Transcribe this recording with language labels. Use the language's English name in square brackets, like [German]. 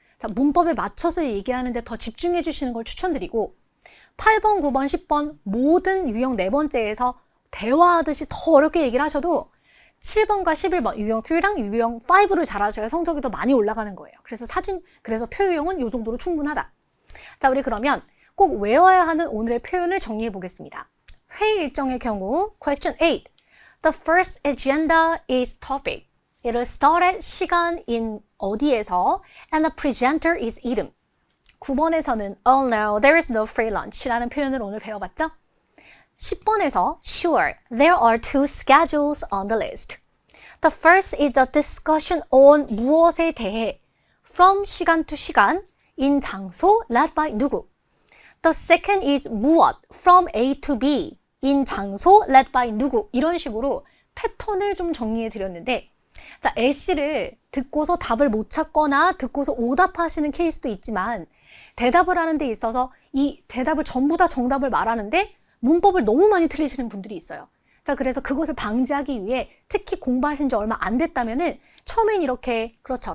[Korean] 자, 문법에 맞춰서 얘기하는데 더 집중해 주시는 걸 추천드리고 8번, 9번, 10번 모든 유형 4번째에서 대화하듯이 더 어렵게 얘기를 하셔도 7번과 11번 유형 3랑 유형 5를 잘하셔야 성적이 더 많이 올라가는 거예요. 그래서 표유형은 이 정도로 충분하다. 자, 우리 그러면 꼭 외워야 하는 오늘의 표현을 정리해 보겠습니다. 회의 일정의 경우 Question 8. [English] The first agenda is topic. It'll start at [Korean] 시간인 어디에서 [English] and the presenter is [Korean] 이름. 9번에서는 [English] Oh no, there is no free lunch [Korean] 라는 표현을 오늘 배워봤죠? 10번에서 [English] Sure, there are 2 schedules on the list. The first is a discussion on [Korean] 무엇에 대해 [English] from [Korean] 시간 [English] to 시간, in [Korean] 장소, [English] led by [Korean] 누구. [English] The second is [Korean] 무엇 [English] from A to B, in [Korean] 장소, [English] led by [Korean] 누구. 이런 식으로 패턴을 좀 정리해 드렸는데 자, 애쉬를 듣고서 답을 못 찾거나 듣고서 오답하시는 케이스도 있지만 대답을 하는 데 있어서 이 대답을 전부 다 정답을 말하는데 문법을 너무 많이 틀리시는 분들이 있어요. 자, 그래서 그것을 방지하기 위해 특히 공부하신 지 얼마 안 됐다면은 처음엔 이렇게 그렇죠.